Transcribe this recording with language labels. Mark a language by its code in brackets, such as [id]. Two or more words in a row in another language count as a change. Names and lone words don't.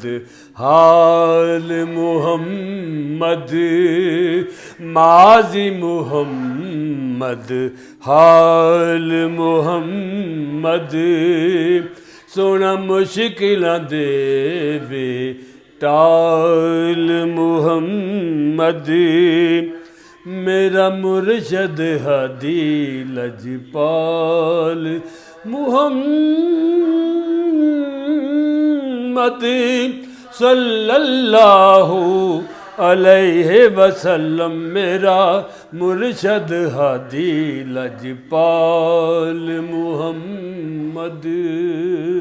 [pa] حال محمد، ماضی محمد حال محمد، سوہنا مشکلاں دیوے ٹال محمد، میرا مرشد ہادی لجپال [ar] मुहम्मद, صلى الله عليه وسلم, [pa] میرا مرشد ہادی لجپال محمد.